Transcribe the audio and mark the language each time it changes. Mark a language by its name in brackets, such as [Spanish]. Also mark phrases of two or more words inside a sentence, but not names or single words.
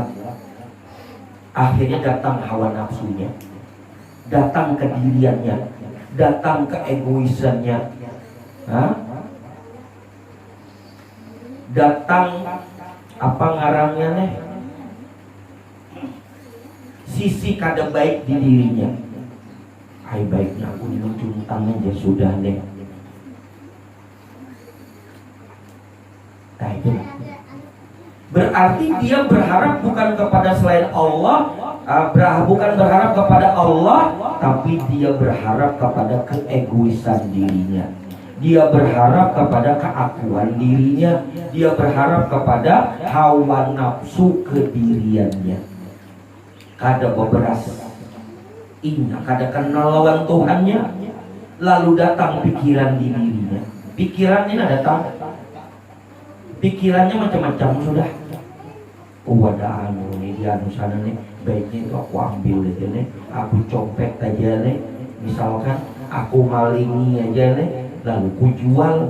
[Indonesian] Akhirnya datang hawa nafsunya, datang kediriannya, datang keegoisannya. [Banjar] datang apa ngarannya nih, sisi kada baik di dirinya. [Indonesian] Hai baiknya aku diluncurkan aja sudah deh. Nah itu berarti dia berharap bukan kepada selain Allah, bukan berharap kepada Allah, tapi dia berharap kepada keegoisan dirinya. Dia berharap kepada keakuan dirinya. Dia berharap kepada hawa nafsu kediriannya. [Banjar] Kada beberas inya, kada kenal lawan Tuhannya. [Indonesian] Lalu datang pikiran di dirinya. Pikirannya datang, pikirannya macam-macam sudah. Oh ada anu nih, di anu sana nih, baiknya itu aku ambil aja nih, aku copet aja nih, misalkan aku malingi aja nih, lalu ku jual.